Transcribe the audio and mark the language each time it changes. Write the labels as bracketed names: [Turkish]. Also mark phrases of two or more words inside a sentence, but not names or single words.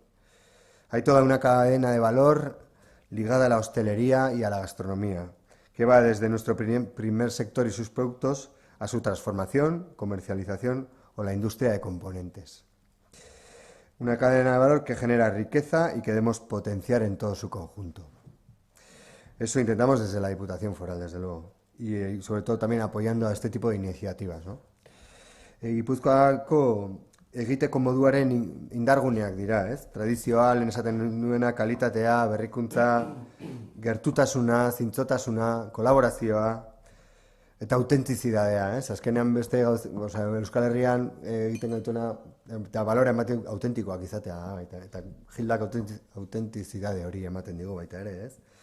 [Spanish] Hay toda una cadena de valor ligada a la hostelería y a la gastronomía, que va desde nuestro primer sector y sus productos a su transformación, comercialización o la industria de componentes. Una cadena de valor que genera riqueza y que debemos potenciar en todo su conjunto. Eso intentamos desde la Diputación Foral, desde luego. Y sobre todo también apoyando a este tipo de iniciativas, ¿no? [Basque] Gipuzkoako egiteko moduaren indarguneak dira, ez? Tradizioa, lehen esaten nuena, kalitatea, berrikuntza, gertutasuna, zintzotasuna, kolaborazioa eta autentizidadea, ez? Azkenean beste Euskal Herrian egiten gaituena eta balora ematen autentikoak izatea, eta Gildak autentizidade hori ematen digu baita ere, ez?